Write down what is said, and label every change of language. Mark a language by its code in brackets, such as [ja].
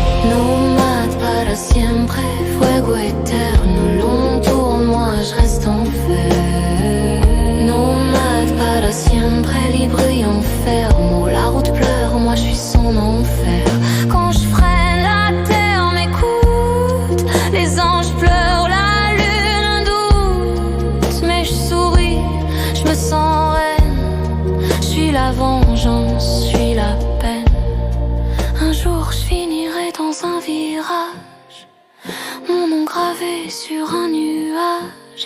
[es] Nomade para siempre, fuego eterno. [fr] Long tour, moi je reste en fer. [es] Nomade para siempre, libre y enfermo. [fr] La route pleure, moi je suis son enfer. Quand je freine, la terre m'écoute. Les anges pleurent, la lune un doute. Mais je souris, je me sens reine. Je suis la vengeance, je suis la peine. Un jour je finirai dans un virage, mon nom gravé sur un nuage.